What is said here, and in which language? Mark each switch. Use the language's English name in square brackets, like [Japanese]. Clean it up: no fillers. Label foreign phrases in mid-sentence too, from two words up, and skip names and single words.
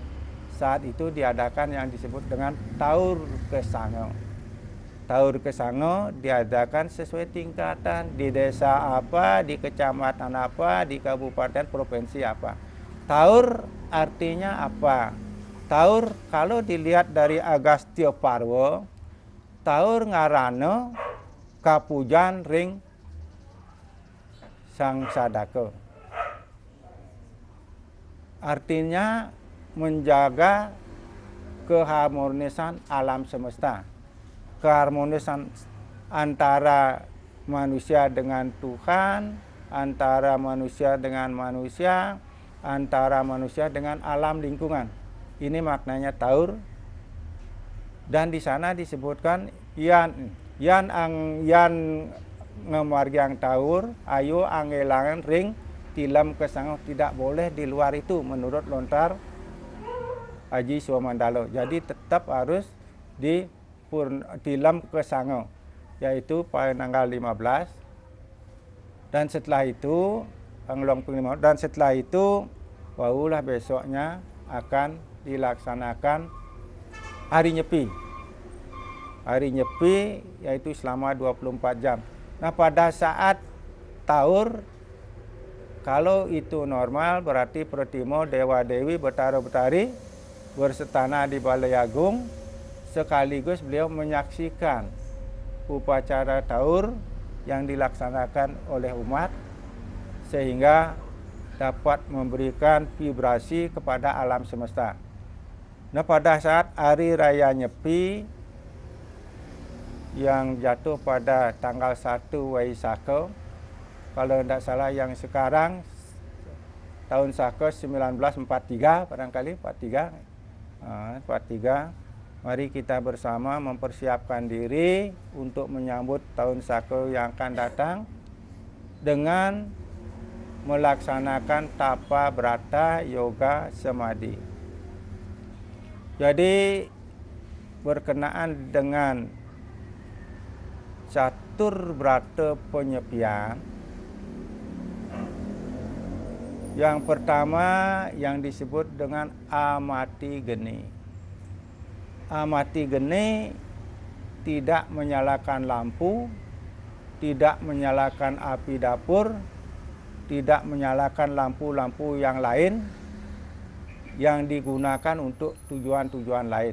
[Indonesian] Saat itu diadakan yang disebut dengan Taur Kesango. Taur Kesango diadakan sesuai tingkatan, di desa apa, di kecamatan apa, di kabupaten, provinsi apa. Taur artinya apa? Taur kalau dilihat dari Agastya Parwa, [Kawi] taur ngarana kapujan ring Sang Sadaka. [Indonesian] Artinya menjaga keharmonisan alam semesta. Keharmonisan antara manusia dengan Tuhan, antara manusia dengan manusia, antara manusia dengan alam lingkungan. Ini maknanya taur. Dan di sana disebutkan [Balinese] yan ngemargiang taur, ayo angelangan ring tilam kesango, [Indonesian] tidak boleh di luar itu menurut lontar Haji Suwamandalo. Jadi tetap harus di tilam kesango, yaitu pada tanggal 15. Dan setelah itu barulah besoknya akan dilaksanakan hari Nyepi. Hari Nyepi yaitu selama 24 jam. Nah pada saat taur, kalau itu normal berarti Pretimo, Dewa-Dewi, Betara-Betari bersetana di Balai Agung, sekaligus beliau menyaksikan upacara taur yang dilaksanakan oleh umat, sehingga dapat memberikan vibrasi kepada alam semesta. Nah, pada saat hari raya Nyepi yang jatuh pada tanggal 1 Waisak, kalau tidak salah yang sekarang tahun Saka 1943 barangkali 43. 43. Mari kita bersama mempersiapkan diri untuk menyambut tahun Saka yang akan datang dengan melaksanakan tapa brata yoga samadhi. Jadi berkenaan dengan catur brata penyepian, yang pertama yang disebut dengan amati geni. Amati geni tidak menyalakan lampu, tidak menyalakan api dapur, tidak menyalakan lampu-lampu yang lain yang digunakan untuk tujuan-tujuan lain.